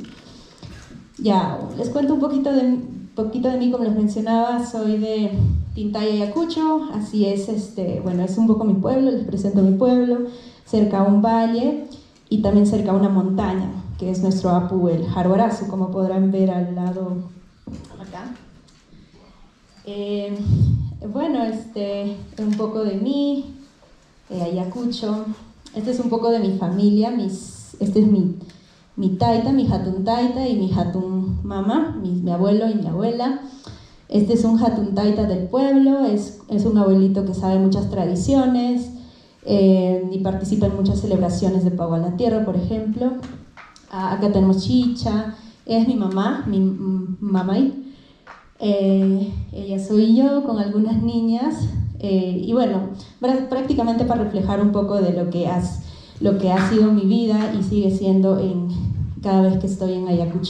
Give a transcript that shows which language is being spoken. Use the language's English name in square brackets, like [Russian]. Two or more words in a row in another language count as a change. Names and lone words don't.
[Spanish] Ya, les cuento un poquito de mí, como les mencionaba, soy de Tintay, Ayacucho, así es, bueno, es un poco mi pueblo, les presento mi pueblo, cerca a un valle y también cerca a una montaña, que es nuestro apu, el Jaruarazo, como podrán ver al lado acá. Bueno, un poco de mí, Ayacucho, este es un poco de mi familia, este es mi taita, mi [Quechua] hatun taita [Spanish] y mi [Quechua] hatun mama, [Spanish] mi abuelo y mi abuela. Este es un [Quechua] hatun taita [Spanish] del pueblo, es un abuelito que sabe muchas tradiciones y participa en muchas celebraciones de Pago a la Tierra, por ejemplo. Acá tenemos Chicha, es mi mamá, mi mamay. Ella soy yo con algunas niñas y bueno, prácticamente para reflejar un poco de lo que ha sido mi vida y sigue siendo en cada vez que estoy en Ayacucho.